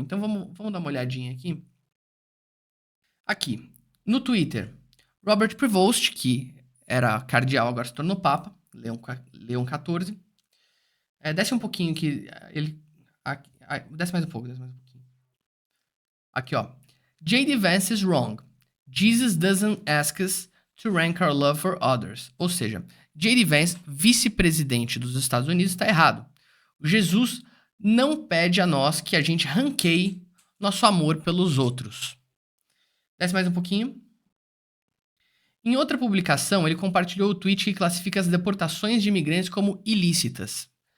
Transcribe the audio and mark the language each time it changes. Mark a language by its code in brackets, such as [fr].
[pt] Então vamos dar uma olhadinha aqui. Aqui, no Twitter, Robert Prevost, que era cardeal, agora se tornou Papa, Leão XIV. Desce um pouquinho que ele... Desce mais um pouquinho. Aqui, ó. [en] J.D. Vance is wrong. Jesus doesn't ask us to rank our love for others. [pt] Ou seja, J.D. Vance, vice-presidente dos Estados Unidos, está errado. Jesus não pede a nós que a gente ranqueie nosso amor pelos outros. Desce mais um pouquinho. Em outra publicação, ele compartilhou o tweet que classifica as deportações de imigrantes como ilícitas.